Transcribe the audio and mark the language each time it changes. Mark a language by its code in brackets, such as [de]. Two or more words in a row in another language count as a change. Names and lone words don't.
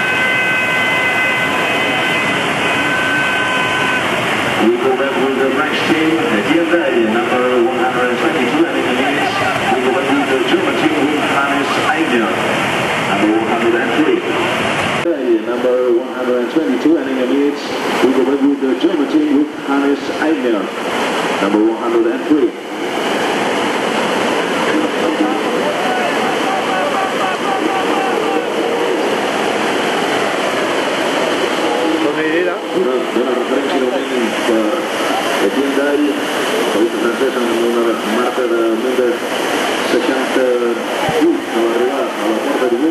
[en] We go back with the French team, Etienne Daye, number 122, and in the minutes we go back with the German team with Hannes Eigner, number 103. Number 122, and in the minutes we go back with the German team with Hannes Eigner, number 103. [ca] Una referència igualment per Etienne Daye, el país francès, amb una marca de 1.68 a l'arribar a la porta 18.